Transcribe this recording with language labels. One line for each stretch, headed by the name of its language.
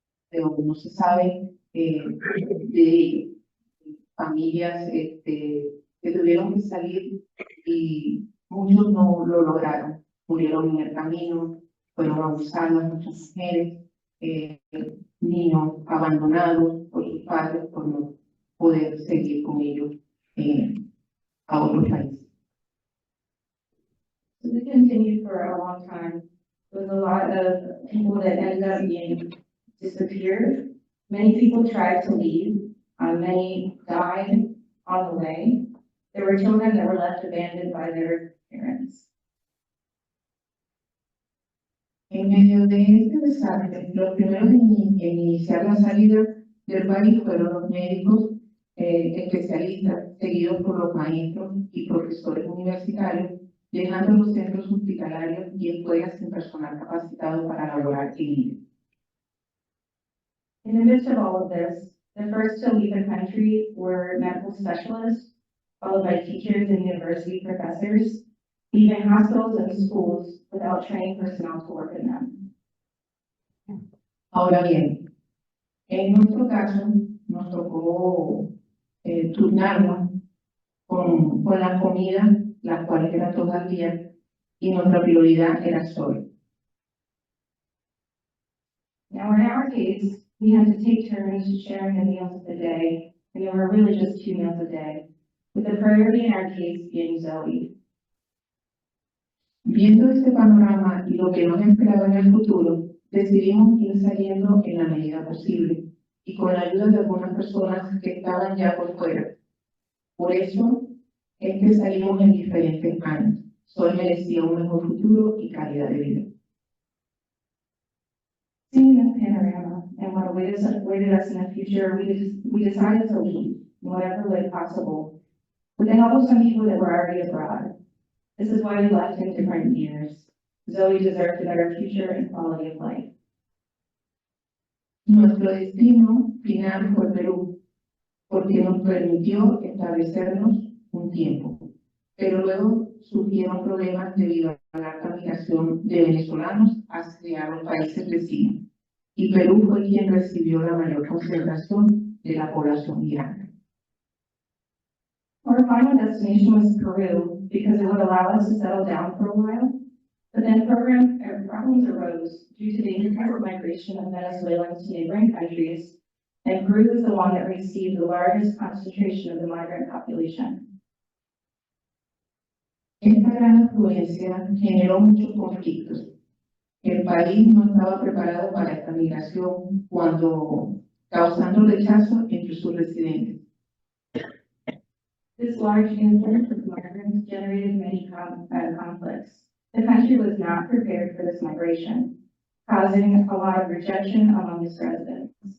Spanish: Pero no se sabe de familias que tuvieron que salir y muchos no lo lograron. Murieron en el camino, fueron abusadas muchas mujeres, niños abandonados por sus padres por no poder seguir con ellos a otros países.
English: So this continued for a long time. There was a lot of people that ended up being disappeared. Many people tried to leave. Many died on the way. There were children that were left abandoned by their parents.
Spanish: En medio de este desastre, los primeros en iniciar la salida del país fueron los médicos especialistas, seguidos por los maestros y profesores universitarios, dejando los centros hospitalarios y escuelas sin personal capacitado para laborar en ellos.
English: In the midst of all of this, the first to leave the country were medical specialists, followed by teachers and university professors, even hospitals and schools without trained personnel to work in them.
Spanish: Ahora bien, En nuestro caso, nos tocó turnarnos con la comida, las cuales eran todas al día, y nuestra prioridad era sol.
English: Now, in our case, we had to take turns sharing the meals of the day, and there were really just 2 meals a day, with the priority in our case being Zoe.
Spanish: Viendo este panorama y lo que nos esperaba en el futuro, decidimos ir saliendo en la medida posible y con la ayuda de algunas personas que estaban ya por fuera. Por eso es que salimos en diferentes años. Sol merecía un mejor futuro y calidad de vida.
English: Seeing this panorama and what awaited us in the future, we decided to leave in whatever way possible, with the help of some people that were already abroad. This is why we left in different years. Zoe deserved a better future and quality of life.
Spanish: Nuestro destino final fue Perú, porque nos permitió establecernos un tiempo. Pero luego surgieron problemas debido a la alta migración de venezolanos hacia los países vecinos. Y Perú fue quien recibió la mayor concentración de la población migrante.
English: Our final destination was Peru because it would allow us to settle down for a while. But then problems arose due to the increased migration of Venezuelans to neighboring countries, and Peru is the one that received the largest concentration of the migrant population.
Spanish: Esta gran afluencia generó muchos conflictos. El país no estaba preparado para esta migración, causando rechazo entre sus residentes.
English: This large influx of migrants generated many conflicts. The country was not prepared for this migration, causing a lot of rejection among its residents.